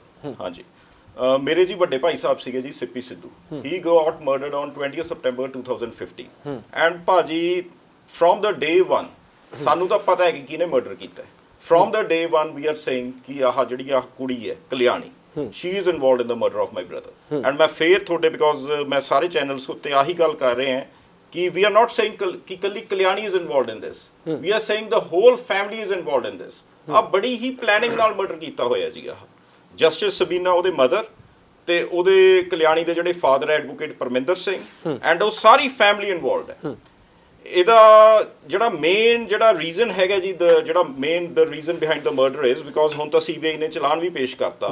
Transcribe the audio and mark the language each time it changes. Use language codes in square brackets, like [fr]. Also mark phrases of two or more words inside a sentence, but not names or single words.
[pa] ਹਾਂਜੀ, ਮੇਰੇ ਜੀ ਵੱਡੇ ਭਾਈ ਸਾਹਿਬ ਸੀਗੇ ਜੀ ਸਿੱਪੀ ਸਿੱਧੂ। [en] He got murdered on 20 September 2015 and ਭਾਜੀ from the day 1 [pa] ਸਾਨੂੰ ਤਾਂ ਪਤਾ ਹੈ ਕਿ ਕਿਹਨੇ ਮਰਡਰ ਕੀਤਾ ਹੈ। [en] from the day 1 we are saying [pa] ਕਿ ਆਹ ਜਿਹੜੀ ਆਹ ਕੁੜੀ ਹੈ ਕਲਿਆਣੀ, [en] she is involved in the murder of my brother and [pa] ਮੈਂ ਫੇਰ ਤੁਹਾਡੇ ਬਿਕੋਜ਼ ਮੈਂ ਸਾਰੇ ਚੈਨਲਸ ਉੱਤੇ ਆਹੀ ਗੱਲ ਕਰ ਰਹੇ ਹਾਂ ਕਿ [en] we are not saying [pa] ਕਿ ਕੱਲੀ ਕਲਿਆਣੀ [en] is involved in this, we are saying the whole family is involved in this। [pa] ਆ ਬੜੀ ਹੀ ਪਲੈਨਿੰਗ ਨਾਲ ਮਰਡਰ ਕੀਤਾ ਹੋਇਆ ਜੀ। ਆਹ ਜਸਟਿਸ ਸਬੀਨਾ ਉਹਦੇ ਮਦਰ ਤੇ ਉਹਦੇ ਕਲਿਆਣੀ ਦੇ ਜਿਹੜੇ ਫਾਦਰ ਐਡਵੋਕੇਟ ਪਰਮਿੰਦਰ ਸਿੰਘ ਐਂਡ ਉਹ ਸਾਰੀ [en] family involved [pa] ਹੈ। ਇਹਦਾ ਜਿਹੜਾ ਮੇਨ ਜਿਹੜਾ ਰੀਜ਼ਨ ਹੈਗਾ ਜੀ, ਜਿਹੜਾ [en] main the reason behind the murder is because [pa] ਹੁਣ ਤਾਂ ਸੀਬੀਆਈ ਨੇ ਚਲਾਨ ਵੀ ਪੇਸ਼ ਕਰਤਾ।